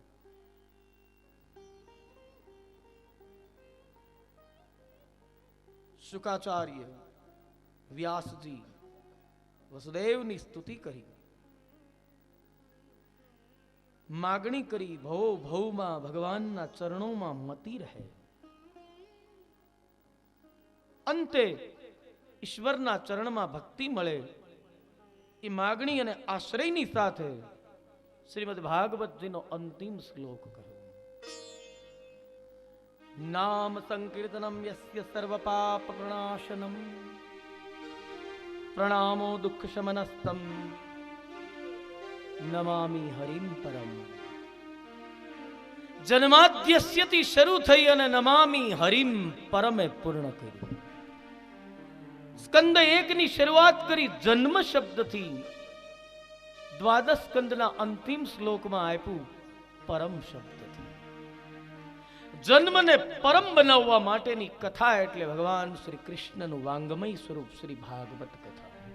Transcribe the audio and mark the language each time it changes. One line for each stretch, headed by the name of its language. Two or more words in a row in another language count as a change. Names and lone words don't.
Gujarati: શુકાચાર્ય, વ્યાસજી વસુદેવની સ્તુતિ કરી, માગણી કરી ભવો ભવમાં ભગવાનના ચરણોમાં મતી રહે. અંતે ઈશ્વરના ચરણમાં ભક્તિ મળે એ માગણી અને આશ્રયની સાથે શ્રીમદ ભાગવતજીનો અંતિમ શ્લોક કહ્યો.
Sanskrit: नाम संकीर्तनम यस्य सर्व पाप प्रणाशनम प्रणामो दुख शमनस्तम नमामि हरिम परम।
Gujarati: जन्माद्यस्यति શરૂ થઈ અને
Sanskrit: नमामि हरिम
Gujarati: પરમે પૂર્ણ કર્યું। સ્કંદ 1 ની શરૂઆત કરી જન્મ શબ્દથી, દ્વાદશ સ્કંદના અંતિમ શ્લોકમાં આપ્યું પરમ શબ્દથી। જન્મને પરમ બનાવવા માટેની કથા એટલે ભગવાન શ્રી કૃષ્ણનું વાંગમય સ્વરૂપ શ્રી ભાગવત કથા।